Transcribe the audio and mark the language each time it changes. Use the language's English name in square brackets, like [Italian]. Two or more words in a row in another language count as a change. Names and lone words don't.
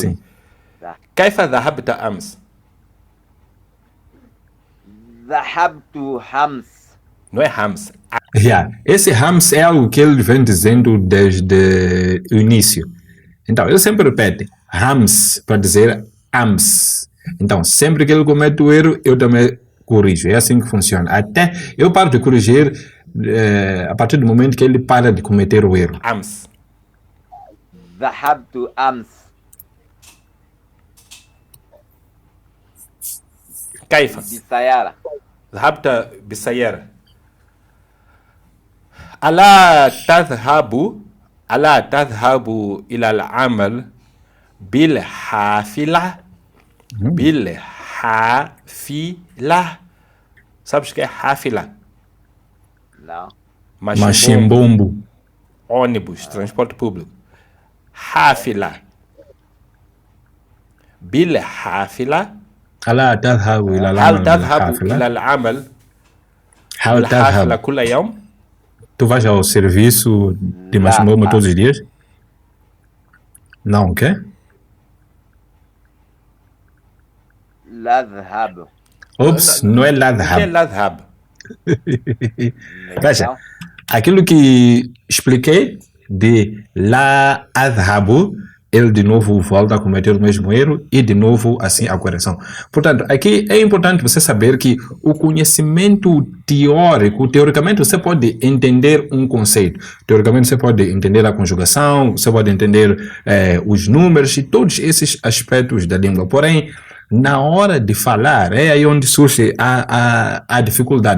[Portuguese] Sim. [Arabic] كيف ذهبت أمس؟ ذهبت أمس. [Portuguese] Não é Hams. Yeah. Esse Hams é algo que ele vem dizendo desde o início. Então, ele sempre repete Hams para dizer Ams. Então, sempre que ele comete o erro, eu também corrijo. É assim que funciona. Até eu paro de corrigir a partir do momento que ele para de cometer o erro. Ams. [Arabic] ذهبت أمس. كيف؟ بالسيارة. ذهبت بالسيارة. ألا تذهب ألا تذهب إلى العمل بالحافلة بالحافلة. [Portuguese] Sabes o que é حافلة? Não. Machimbombo. Ônibus, transporte público. [Arabic] حافلة بالحافلة. ألا تذهب إلى هل العمل تذهب إلى بالحافلة؟ العمل هل بالحافلة تذهب؟ كل يوم؟ [Portuguese] Tu vais ao serviço de Lá. Machimbombo todos os dias? Não, o quê? [Arabic] لا أذهب. [Portuguese] Ops, não é lá O que é de [Arabic] لا ذهب؟ [Portuguese] Veja, Então, aquilo que expliquei de [Arabic] لا أذهب, [Portuguese] ele de novo volta a cometer o mesmo erro e de novo assim a correção. Portanto, aqui é importante você saber que o conhecimento teórico, teoricamente você pode entender um conceito, teoricamente você pode entender a conjugação, você pode entender os números e todos esses aspectos da língua, porém na hora de falar, é aí onde surge a dificuldade.